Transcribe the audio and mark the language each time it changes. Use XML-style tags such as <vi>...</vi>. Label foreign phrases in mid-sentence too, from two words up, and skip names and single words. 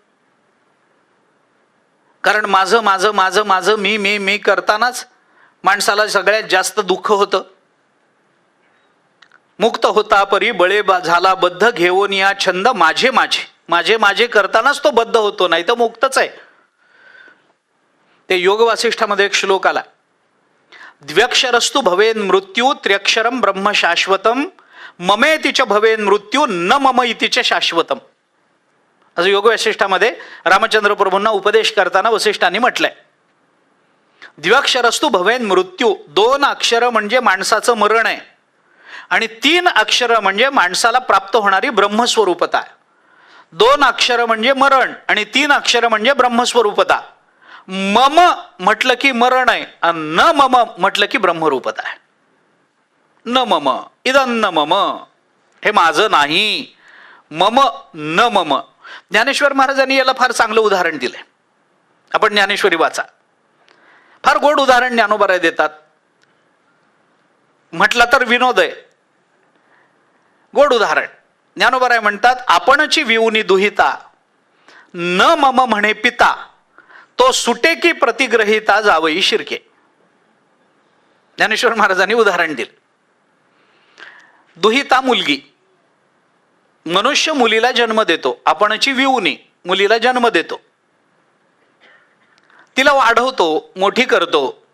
<mr>कारण माझं माझं माझं माझं मी मी मी करतानाच माणसाला सगळ्यात जास्त दुःख होतं. मुक्त होता परी बळे झाला बद्ध, घेऊन या छंद माझे माझे माझे माझे करतानाच तो बद्ध होतो, नाही तर मुक्तच आहे. ते योग वासिष्ठामध्ये एक श्लोक आला,</mr> <sa>द्व्यक्षरस्तु भवेन मृत्यू त्र्यक्षरम ब्रह्म शाश्वतम ममेतिच भवेन मृत्यू न मम इतिच शाश्वतम.</sa> <mr>असं योग वसिष्ठामध्ये रामचंद्र प्रभूंना उपदेश करताना वसिष्ठांनी म्हटलंय.</mr> <sa>द्व्यक्षरस्तु भवेन मृत्यू,</sa> <mr>2 अक्षर म्हणजे माणसाचं मरण आहे आणि 3 अक्षर म्हणजे माणसाला प्राप्त होणारी ब्रह्मस्वरूपता. 2 अक्षर म्हणजे मरण आणि 3 अक्षर म्हणजे ब्रह्मस्वरूपता. मम म्हटलं की मरण आहे आणि</mr> <sa>न मम</sa> <mr>म्हटलं की ब्रह्मरूपता आहे.</mr> <sa>न मम इदं न मम,</sa> <mr>हे माझं नाही.</mr> <sa>मम न मम.</sa> <mr>ज्ञानेश्वर महाराजांनी याला फार चांगलं उदाहरण दिलंय. आपण ज्ञानेश्वरी वाचा, फार गोड उदाहरण ज्ञानोबा देतात. म्हटलं तर विनोद आहे, गोड उदाहरण. ज्ञानोबा म्हणतात, आपणची विऊनी दुहिता न मम म्हणे पिता, तो सुटे की प्रतिग्रहिता जावई शिरके. ज्ञानेश्वर महाराजांनी उदाहरण दिलं. दुहिता मुलगी, मनुष्य मुलीला जन्म देतो, आपणची विऊनी मुलीला जन्म देतो, तिला वाढवतो, मोठी करतो.</mr>